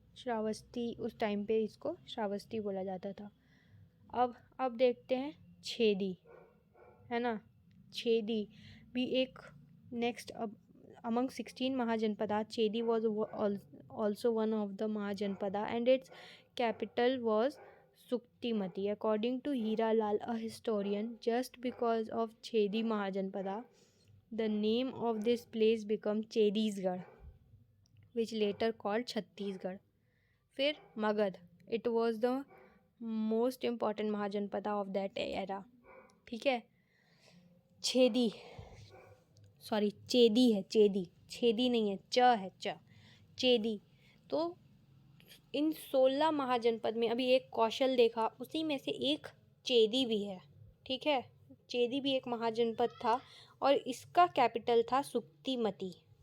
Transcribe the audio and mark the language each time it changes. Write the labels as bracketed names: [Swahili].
[Hindi] श्रावस्ती उस टाइम पे इसको श्रावस्ती बोला जाता था। अब देखते हैं छेदी, है ना। छेदी भी एक नेक्स्ट। [English] अब among 16 Mahajanapada, Chedi was also one of the Mahajanapada and its capital was Suktimati. According to Hiralal, a historian, just because of Chedi Mahajanpada, the name of this place became Chedisgarh, which later called Chhattisgarh. [Hindi] फिर Magadh, [English] it was the most important Mahajanapada of that era. [Hindi] ठीक है. Chhedi, sorry चेदी है, चेदी, छेदी नहीं है, च है, च, चेदी. तो इन 16 महाजनपद में अभी एक कौशल देखा, उसी में से एक चेदी भी है. ठीक है, चेदी भी एक महाजनपद था और इसका कैपिटल था सुक्तिमती.